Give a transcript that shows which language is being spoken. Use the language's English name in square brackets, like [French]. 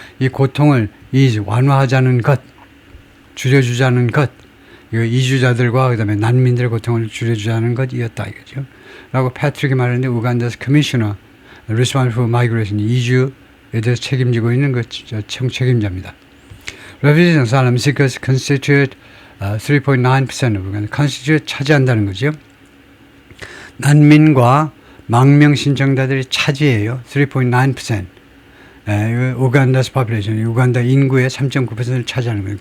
[Korean] 이 고통을 완화하자는 것, 줄여주자는 것, 이거 이주자들과 그다음에 난민들의 고통을 줄여주자는 것이었다 이거죠. 라고 패트릭이 말했는데 우간다's [English] commissioner responsible for migration [Korean] 이주에 대해서 책임지고 있는 그 책임자입니다. [English] Refugees and asylum seekers constitute 3.9% of Uganda. [Korean] constitute 차지한다는 거죠. 난민과 망명 신청자들이 차지해요. 3.9%. 우간다's [English] population, [Korean] 우간다 인구의 3.9%를 차지하는 거예요.